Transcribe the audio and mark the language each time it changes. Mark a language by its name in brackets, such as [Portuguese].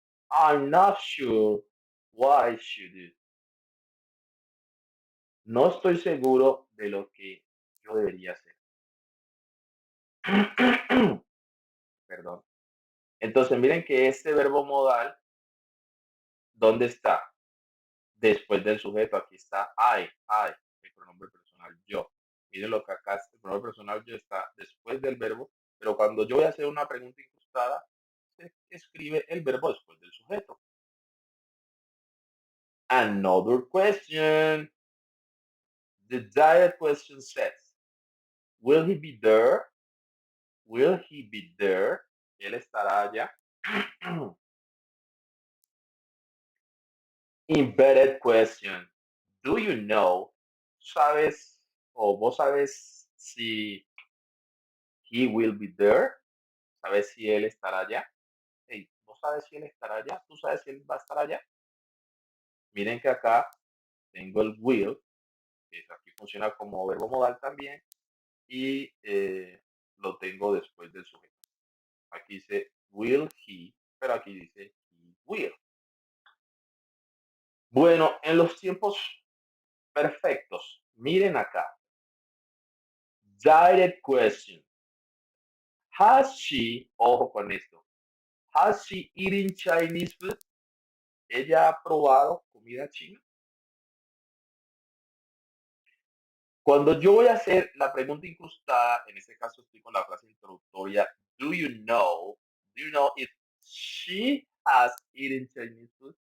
[English] I'm not sure what I should do. [Spanish] No estoy seguro de lo que yo debería hacer. Perdón. Entonces, miren que este verbo modal, ¿dónde está? Después del sujeto. Aquí está I, el pronombre personal yo. Miren lo que acá el pronombre personal yo está después del verbo, pero cuando yo voy a hacer una pregunta incrustada, se escribe el verbo después del sujeto. [English] Another question. The direct question says, will he be there? Will he be there? [Spanish] Él estará allá. [English] Embedded question. Do you know? [Spanish] ¿Sabes o vos sabes si [English] he will be there? [Spanish] ¿Sabes si él estará allá? Hey, ¿vos sabes si él estará allá? ¿Tú sabes si él va a estar allá? Miren que acá tengo el will, que aquí funciona como verbo modal también, y lo tengo después del sujeto. Aquí dice will he, pero aquí dice he will. Bueno, en los tiempos perfectos, miren acá. [English] Direct question. Has she, [Spanish] ojo con esto, [English] has she eaten Chinese food? [Spanish] ¿Ella ha probado comida china? Cuando yo voy a hacer la pregunta incrustada, en este caso estoy con la frase introductoria, [English] do you know if she has eaten Chinese food?